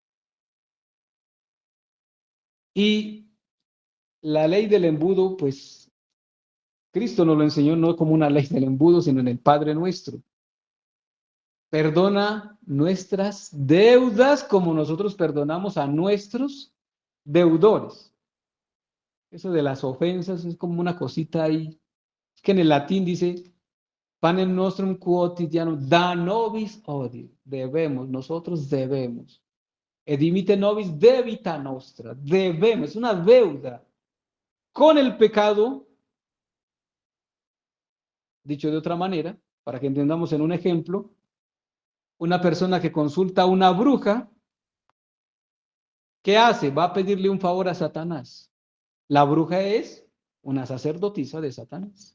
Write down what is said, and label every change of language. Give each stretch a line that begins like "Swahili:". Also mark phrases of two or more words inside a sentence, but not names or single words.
Spanish: Y la ley del embudo, pues Cristo nos lo enseñó no como una ley del embudo, sino en el Padre Nuestro. Perdona nuestras deudas como nosotros perdonamos a nuestros deudores. Eso de las ofensas es como una cosita ahí. Es que en el latín dice,
Latin: panem nostrum quotidianum da nobis odie.
Spanish: Debemos, nosotros debemos.
Latin: Edimite nobis debita nostra.
Spanish: Debemos, es una deuda. Con el pecado, dicho de otra manera, para que entendamos en un ejemplo, una persona que consulta a una bruja, ¿qué hace? Va a pedirle un favor a Satanás. La bruja es una sacerdotisa de Satanás.